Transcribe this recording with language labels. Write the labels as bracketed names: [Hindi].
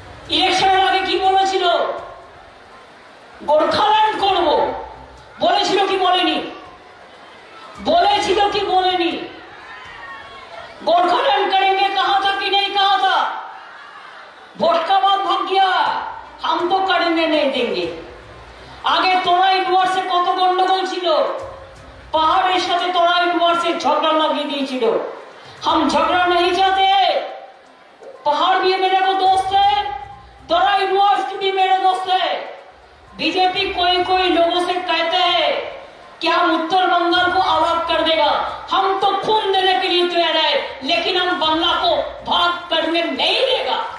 [Bangla] ইলেকশনের আগে কি বলেছিল? গোর্খাল্যান্ড করব বলেছিল কি বলেনি? বলেছিল কি বলেনি? [Hindi] गोरखालैंड करेंगे कहा था कि नहीं कहा था? वोट का बाद भाग गया, हम तो करने नहीं देंगे। [Bangla] আগে তোরাই ডুয়ার্সে কত গন্ডগোল ছিল, পাহাড়ের সাথে তোরাই ডুয়ার্সে ঝগড়া লাগিয়ে দিয়েছিল। [Hindi] हम झगड़ा नहीं चाहते, पहाड़ भी मेरे को दोस्त है, तराई डुअर्स भी मेरे दोस्त है। बीजेपी कोई लोगों से कहते हैं कि हम उत्तर बंगाल को अलग कर देगा, हम तो खून देने के लिए तैयार है, लेकिन हम बंगाल को भाग करने नहीं देगा।